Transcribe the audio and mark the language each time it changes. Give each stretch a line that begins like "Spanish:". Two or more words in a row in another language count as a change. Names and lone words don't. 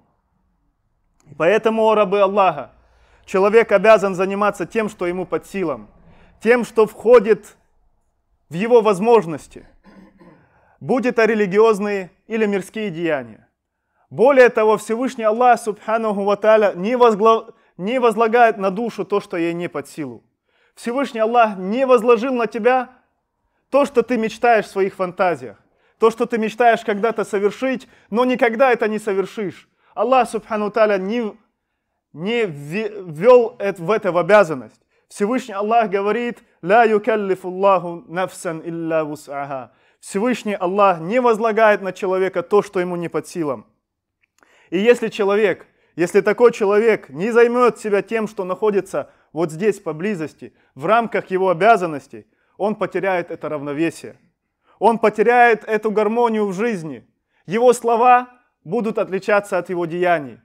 Russian: Поэтому, о рабы Аллаха, человек обязан заниматься тем, что ему под силам, тем, что входит в его возможности, будь это религиозные или мирские деяния. Более того, Всевышний Аллах,
Arabic: سبحانه وتعالى,
Russian: не возлагает на душу то, что ей не под силу. Всевышний Аллах не возложил на тебя то, что ты мечтаешь в своих фантазиях, то, что ты мечтаешь когда-то совершить, но никогда это не совершишь. Аллах,
Arabic: سبحانه تعالى,
Russian: не ввел в это в обязанность. Всевышний Аллах говорит:
Arabic: «لا يكلف الله نفسا إلا وسعها».
Russian: Всевышний Аллах не возлагает на человека то, что ему не под силам. И если такой человек не займет себя тем, что находится вот здесь поблизости, в рамках его обязанностей, он потеряет это равновесие. Он потеряет эту гармонию в жизни. Его слова будут отличаться от его деяний.